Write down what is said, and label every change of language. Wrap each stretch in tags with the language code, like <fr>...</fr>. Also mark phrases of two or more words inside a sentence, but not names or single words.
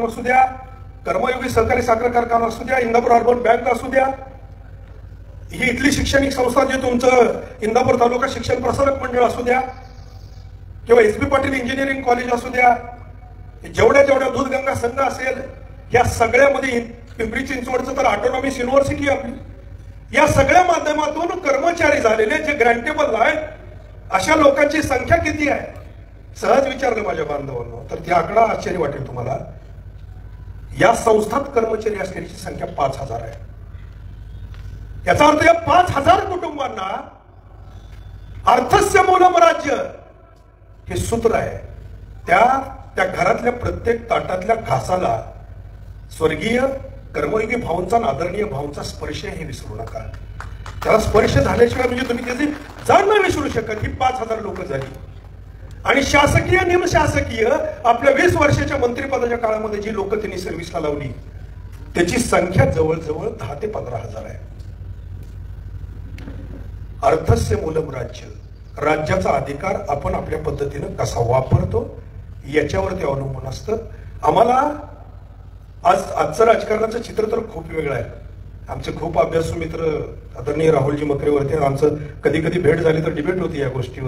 <mr>असू द्या, कर्मयोगी सहकारी साखर कारखाना असू द्या, इंदापूर अर्बन बँक असू द्या, ही इथली शैक्षणिक संस्था जे तुमचं इंदापूर तालुका शिक्षण प्रसारक मंडळ असू द्या, किंवा एस बी पाटील इंजिनिअरिंग कॉलेज असू द्या, जेवढ्या जेवढ्या दूधगंगा संघ असेल, या सगळ्यामध्ये पिंपरी चिंचवडचं तर</mr> <en>Autonomous University</en> <mr>आपली, या सगळ्या माध्यमातून कर्मचारी झालेले जे ग्रँटेबल आहेत अशा लोकांची संख्या किती आहे? सहज विचारलं माझ्या बांधवांनो तर ती आकडा आश्चर्य वाटेल तुम्हाला. या संस्थात कर्मचारी असलेली संख्या 5,000 आहे.</mr> <sa>याचा अर्थ या 5,000 कुटुंबांना अर्थस्य मूलम राज्य हे सूत्र आहे.</sa> <mr>त्या घरातल्या प्रत्येक ताटातल्या घासाला स्वर्गीय कर्मयोगी भाऊंचा आदरणीय भाऊंचा स्पर्श हे विसरू नका. त्याला स्पर्श झाल्याशिवाय म्हणजे तुम्ही त्याची जाण नाही विसरू शकत. ही 5,000 लोक झाली. आणि शासकीय निमशासकीय आपल्या 20 वर्षाच्या मंत्रिपदाच्या काळामध्ये जी लोक त्यांनी सर्व्हिसला लावली त्याची संख्या जवळजवळ 10 ते 15,000 आहे.</mr> <sa>अर्थस्य मूलम राज्य,</sa> <mr>राज्याचा अधिकार आपण आपल्या पद्धतीनं कसा वापरतो याच्यावरती अवलंबून असतं. आम्हाला आजचं राजकारणाचं चित्र तर खूप वेगळं आहे. आमचे खूप अभ्यासू मित्र आदरणीय राहुलजी मकरेवरती आमचं कधी कधी भेट झाली तर डिबेट होती या गोष्टीवर.</mr>